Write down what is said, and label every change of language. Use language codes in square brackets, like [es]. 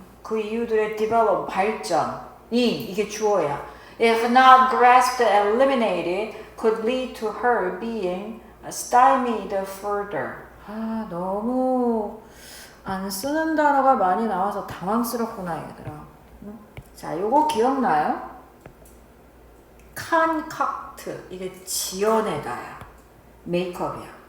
[ko] 그 이유들의 develop 발전이 이게 주어야. [en] If not grasped and eliminated, could lead to her being stymied further. [ko] 너무 안 쓰는 단어가 많이 나와서 당황스럽구나 얘들아. 자, 요거 기억나요? concoct 이게 지어내다야. 메이크업이야.